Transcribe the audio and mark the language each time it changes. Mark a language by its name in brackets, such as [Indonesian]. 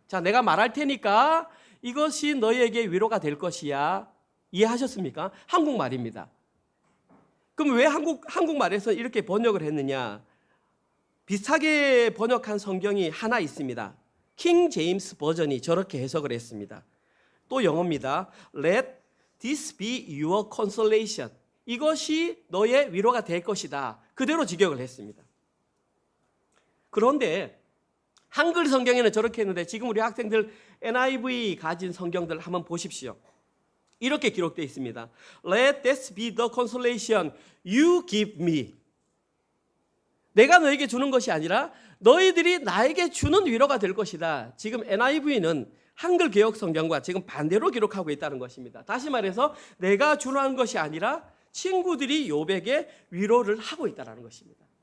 [Korean] 자, 내가 말할 테니까 이것이 너희에게 위로가 될 것이야. 이해하셨습니까? 한국말입니다. 그럼 왜 한국말에서 이렇게 번역을 했느냐? 비슷하게 번역한 성경이 하나 있습니다. 킹 제임스 버전이 저렇게 해석을 했습니다. 또 영어입니다. [English] Let this be your consolation. [Korean] 이것이 너의 위로가 될 것이다. 그대로 직역을 했습니다. 그런데 한글 성경에는 저렇게 했는데 지금 우리 학생들 NIV 가진 성경들 한번 보십시오. 이렇게 기록되어 있습니다. [English] Let this be the consolation you give me. [Korean] 내가 너에게 주는 것이 아니라 너희들이 나에게 주는 위로가 될 것이다. 지금 NIV는 한글 개역 성경과 지금 반대로 기록하고 있다는 것입니다. 다시 말해서 내가 주는 것이 아니라 친구들이 욥에게 위로를 하고 있다는 것입니다.